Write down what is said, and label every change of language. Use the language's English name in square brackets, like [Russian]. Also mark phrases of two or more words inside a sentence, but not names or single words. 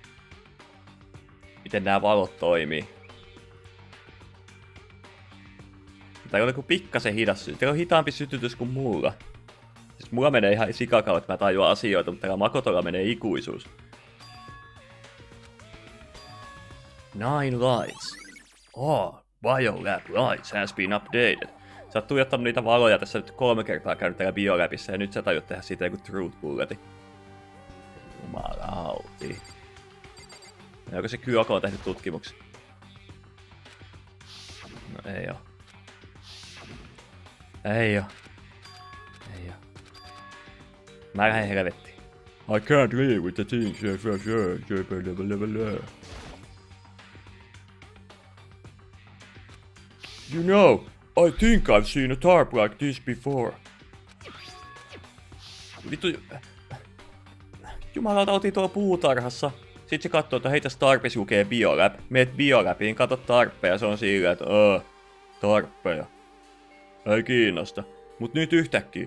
[Finnish] Miten nämä valot toimii. Tää on joku pikkasen hidas sytytys. Täällä on hitaampi sytytys kuin mulla. Siis mulla menee ihan sikakautta, että mä tajuan asioita, mutta täällä Makotolla menee ikuisuus. [English] 9 lights. Oh, biolab lights has been updated. [Finnish] Sä oot tuijottanut niitä valoja tässä nyt 3 kertaa käynyt täällä bioläpissä ja nyt sä tajut tehdä siitä joku [English] truth bulletin. [Finnish] Jumalauti. Onko se Kyoko tehnyt tutkimuksen? No ei oo. Ei oo. Ei oo. Mä lähden helvettiin. [English] I can't live with the things. You know, I think I've seen a tarp like this before. [Finnish] Vittu... Jumalauta, oltiin tuolla puutarhassa. Sitten se katsoo, että hei tässä tarpissa lukee biolab. Meet biolabiin, kato tarppeja. Se on silleen, että tarppeja. Ei kiinnosta. Mut nyt yhtäkkiä.